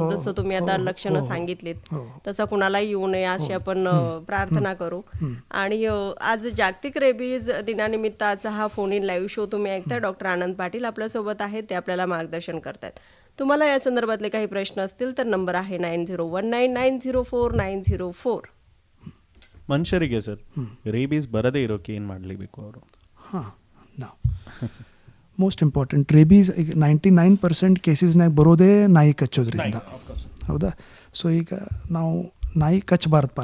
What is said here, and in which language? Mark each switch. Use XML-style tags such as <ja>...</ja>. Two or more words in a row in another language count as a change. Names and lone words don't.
<mr>जसं तुम्ही आता लक्षणं सांगितलीत तसं कुणालाही येऊ नये अशी आपण प्रार्थना करू. आणि आज जागतिक रेबीज दिनानिमित्त आजचा हा</mr> <en>phone in live show</en> <mr>तुम्ही ऐकताय. डॉक्टर आनंद पाटील आपल्यासोबत आहेत, ते आपल्याला मार्गदर्शन करतात. तुम्हाला या संदर्भातले काही प्रश्न असतील तर नंबर आहे 9019904904.</mr> <kn>ಮನುಷ್ಯರಿಗೆ ಸರ್ ರೇಬೀಸ್ ಬರದೇ ಇರೋಕೆ ಏನು ಮಾಡಲೇಬೇಕು ಅವರು?</kn> <en>most important,</en> <kn>ರೇಬೀಸ್ ಈಗ 99% ಕೇಸಸ್ನಾಗ ಬರೋದೇ ನಾಯಿ ಕಚ್ಚೋದ್ರಿಂದ, ಹೌದಾ? ಸೊ ಈಗ ನಾವು ನಾಯಿ ಕಚ್ಚಬಾರ್ದಪ್ಪ.</kn>